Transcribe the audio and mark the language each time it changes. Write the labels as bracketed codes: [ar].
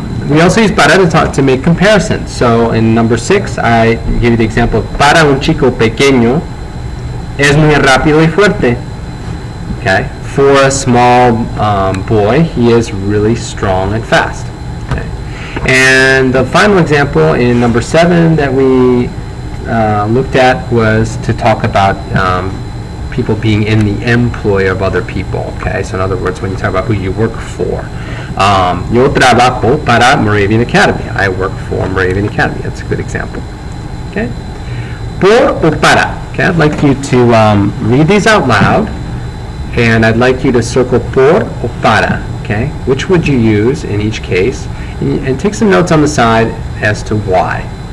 [en] We also use para to make comparisons. So in number 6, I give you the example of [es] para un chico pequeño es muy rápido y fuerte. [en] Okay, for a small boy, he is really strong and fast. Okay. And the final example in number 7 that we looked at was to talk about people being in the employ of other people. Okay, so in other words, when you talk about who you work for. [es] Yo trabajo para Moravian Academy. [en] I work for Moravian Academy. That's a good example. Okay. [es] Por o para. [en] Okay, I'd like you to read these out loud, and I'd like you to circle por o para. Okay, which would you use in each case, and take some notes on the side as to why.